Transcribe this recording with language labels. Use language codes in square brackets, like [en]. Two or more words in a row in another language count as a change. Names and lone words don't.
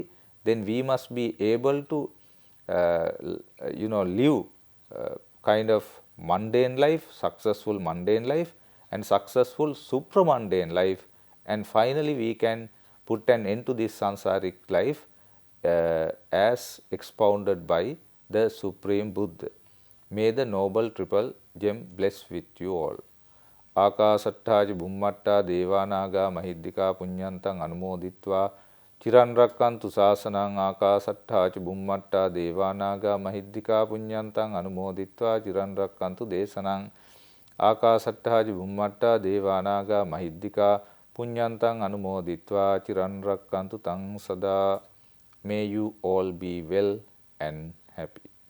[en] Then we must be able to live kind of mundane life, successful mundane life and successful supramundane life, and finally we can put an end to this sansaric life as expounded by the Supreme Buddha. May the Noble Triple Gem bless with you all. [pi] Akasatthaja Bhummatta Devanaga Mahiddhika Punyantang Anumoditva Chiran Rakkantu Sasanang. Akasatthaja Bhummatta Devanaga Mahiddhika Punyantang Anumoditva Chiran Rakkantu Desanang. Akasatthaja Bhummatta Devanaga Mahiddhika Punyantang Anumoditva Chiran Rakkantu Tang Sada. [en] May you all be well and happy.